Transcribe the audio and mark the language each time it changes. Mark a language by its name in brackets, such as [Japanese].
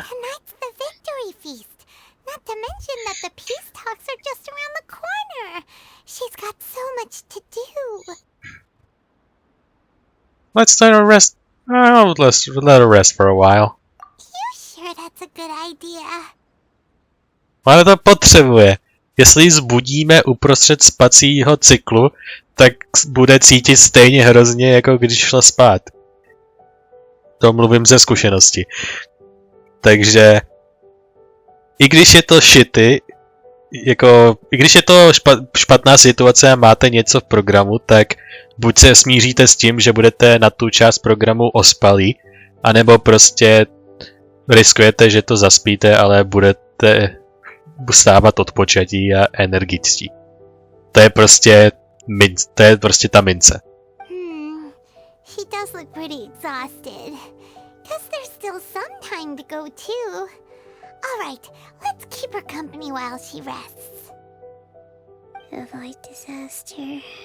[English] Tonight's the victory feast. Not to mention that the peace talks are just around the corner. She's got so much to do. Let's let her rest. Oh, let's let her rest for a while. You sure that's a good idea? [Czech] Ale to potřebuje. Jestli ji zbudíme uprostřed spacího cyklu, tak bude cítit stejně hrozně, jako když šla spát. To mluvím ze zkušenosti. Takže i když je to shitty, jako i když je to špatná situace a máte něco v programu, tak buď se smíříte s tím, že budete na tu část programu ospalí, anebo prostě riskujete, že to zaspíte, ale budete stávat odpočatí a energičtí. To je prostě ta mince. [English] She does look pretty exhausted. Guess there's still some time to go too. Alright, let's keep her company while she rests. Avoid disaster.